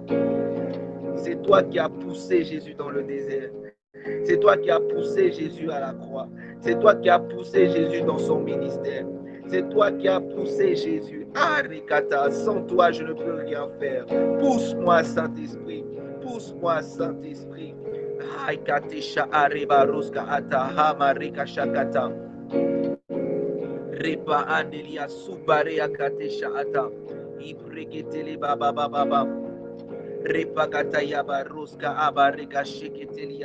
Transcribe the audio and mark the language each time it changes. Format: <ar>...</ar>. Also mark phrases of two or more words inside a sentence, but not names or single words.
<fr>C'est toi qui as poussé Jésus dans le désert. C'est toi qui as poussé Jésus à la croix. C'est toi qui as poussé Jésus dans son ministère. C'est toi qui as poussé Jésus. Arikata, sans toi, je ne peux rien faire. Pousse-moi, Saint-Esprit. Pousse-moi, Saint-Esprit. Aikatesha areba roska ata hama reka shakata. Repa andelia subare akatesha ata. Ibreketele baba baba. Repa katayaba roska aba reka sheketelia.</fr>